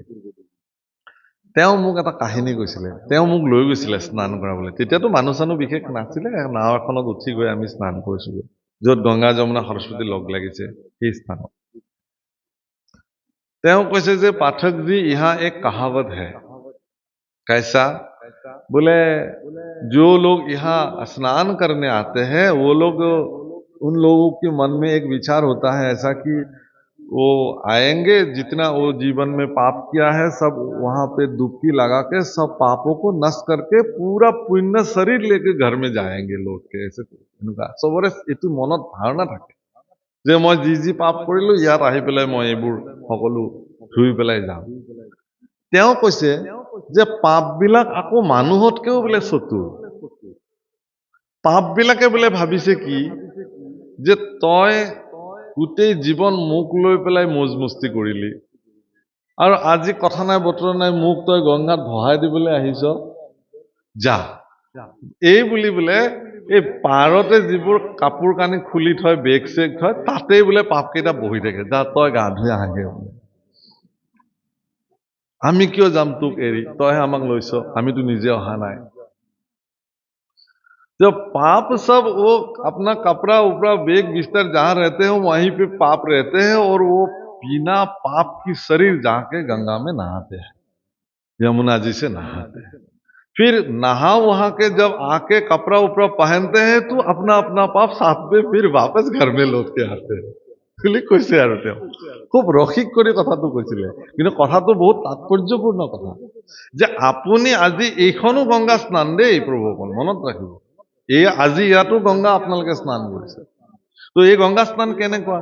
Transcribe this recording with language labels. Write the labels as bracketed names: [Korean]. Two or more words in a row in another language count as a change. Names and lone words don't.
[Assamese] তেওঁ মোক এটা কাহিনী কৈছিলে। তেওঁ মোক লৈ গৈছিলে স্নান কৰাবলৈ। তেতিয়াতো মানুহ চানুহ বিশেষ নাছিলে, নাও এখনত উঠি গৈ আমি স্নান কৰিছোগৈ, য'ত গংগা যমুনা সৰস্বতী লগ লাগিছে সেই স্থানত। তেওঁ কৈছে যে পাঠক জি, [Hindi] यह एक कहावत है, कैसा? बोले जो लोग यहाँ स्नान करने आते हैं, वो लोग, उन लोगों के मन में एक विचार होता है ऐसा कि वो आएंगे, जितना वो जीवन में पाप किया है सब वहां पे डुबकी लगा के सब पापों को नष्ट करके पूरा पुण्य शरीर लेके घर में जाएंगे लौट के। [Assamese] এনে সবৰে এটু মনত ধাৰণা থাকে যে মই যি যি পাপ কৰিলো, ইয়াত আহি পেলাই মই এইবোৰ সকলো ধুই পেলাই যাম। তেওঁ কৈছে যে পাপবিলাক আকৌ মানুহতকেও বোলে চতুৰ। পাপবিলাকে বোলে ভাবিছে কি, যে তই গোটেই জীৱন মোক লৈ পেলাই মৌজ মস্তি কৰিলি, আৰু আজি কথা নাই বতৰা নাই মোক তই গংগাত ভহাই দিবলৈ আহিছ, যা। এই বুলি বোলে এই পাৰতে যিবোৰ কাপোৰ কানি খুলি থয়, বেগ চেগ থয়, তাতেই বোলে পাপকেইটা বহি থাকে, যা তই গা ধুই আহাগে বোলে। আমি কিয় যাম তোক এৰি, তইহে আমাক লৈছ, আমিতো নিজে অহা নাই। [Hindi] जो पाप सब वो अपना कपड़ा उपड़ा बेग बिस्तर जहां रहते हैं वहीं पे पाप रहते हैं, और वो बिना पाप की शरीर जाके गंगा में नहाते हैं, यमुना जी से नहाते हैं। फिर नहा वहां के जब आके कपड़ा उपड़ा पहनते हैं तो अपना अपना पाप साथ में फिर वापस घर में लौट के आते हैं [Assamese] বুলি কৈছে। আৰু তেওঁ খুব ৰসিক কৰি কথাটো কৈছিলে, কিন্তু কথাটো বহুত তাৎপৰ্যপূৰ্ণ কথা, যে আপুনি আজি এইখনো গংগা স্নান দেই প্ৰভুসকল, মনত ৰাখিব। এই আজি ইয়াতো গংগা আপোনালোকে স্নান কৰিছে। তো এই গংগা স্নান কেনেকুৱা?